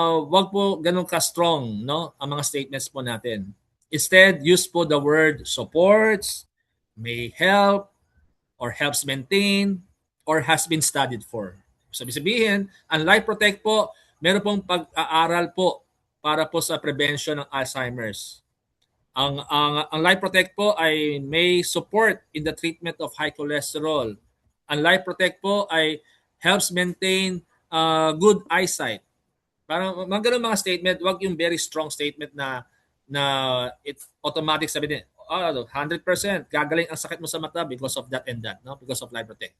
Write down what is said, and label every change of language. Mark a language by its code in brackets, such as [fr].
[tl] Wag po ganun ka-strong, ang mga statements po natin. [en] Instead, use po the word supports, may help, or helps maintain, or has been studied for. [tl] Sabihin, ang Life Protect po, meron pong pag-aaral po para po sa prevention ng Alzheimer's. Ang Life Protect po ay may [en] support in the treatment of high cholesterol. Ang Life Protect po ay helps maintain good eyesight. [tl] Parang mga mga statement, wag yung very strong statement na it's automatic sabihin, 100% gagaling ang sakit mo sa mata [en] because of that and that, because of Life Protect.